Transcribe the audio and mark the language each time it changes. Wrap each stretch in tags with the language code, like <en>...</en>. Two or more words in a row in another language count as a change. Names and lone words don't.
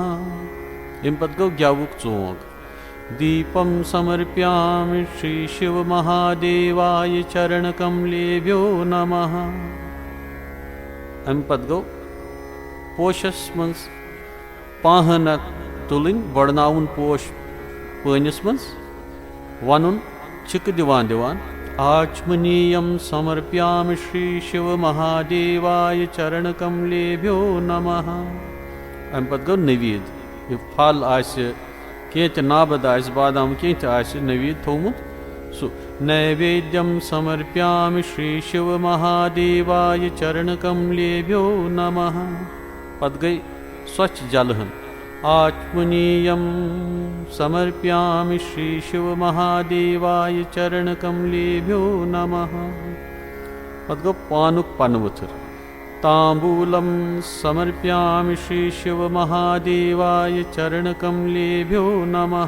<ks>इम्पत गो ग्यावुक चोंग।</ks> <sa>दीपं समर्पयामि श्री शिवमहादेवाय चरणकमलेभ्यो नमः।</sa> <ks>इम्पत गो पोशस मन्स पाहन तुलिन बड़नाउन पोश पनिस मन्स वनुन छिक दिवान दिवान</ks> <sa>आचमनीयं समर्पयामि श्री शिवमहादेवाय चरणकमलेभ्यो नमः।</sa> <ks>इम्पत गो नवीद यह फल आसे केत नाबद आसे बादाम केत आसे नवीद थोमुत सु</ks> <sa>नैवेद्यं समर्पयामि श्री शिवमहादेवाय चरणकमलेभ्यो नमः।</sa> <ks>पत गई स्वच्छ जलहन</ks> <sa>आचमनीयं समर्पयामि श्री शिवमहादेवाय चरणकमलेभ्यो नमः।</sa> <ks>पत गो पानुक पनवथर</ks> <sa>तांबूलं समर्पयामि श्री शिवमहादेवाय चरणकमलेभ्यो नमः।</sa>